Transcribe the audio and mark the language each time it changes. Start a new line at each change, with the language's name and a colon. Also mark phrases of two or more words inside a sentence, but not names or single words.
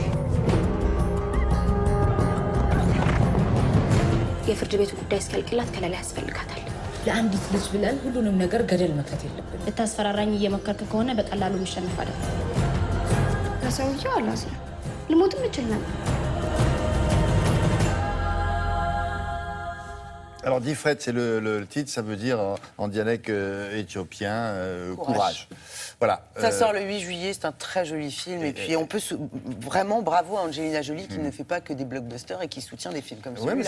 Amharic: የፍርድ ቤቱ ጉዳይ እስኪያልቅላት ከለላ ያስፈልጋታል። ለአንዲት ልጅ ብለን ሁሉንም ነገር ገደል መክተት የለብንም። ልታስፈራራኝ እየሞከርክ ከሆነ በቀላሉ ምሸነፍ አይደለም። ለሰውየው አላስ ልሞትም እችል ነበር።
French: Alors, Difret, c'est le titre, ça veut dire en dialecte éthiopien, courage. Voilà. Ça sort le 8 juillet, c'est un très joli film. Et puis on peut vraiment bravo à Angelina Jolie qui ne fait pas que des blockbusters et qui soutient des films comme celui-là.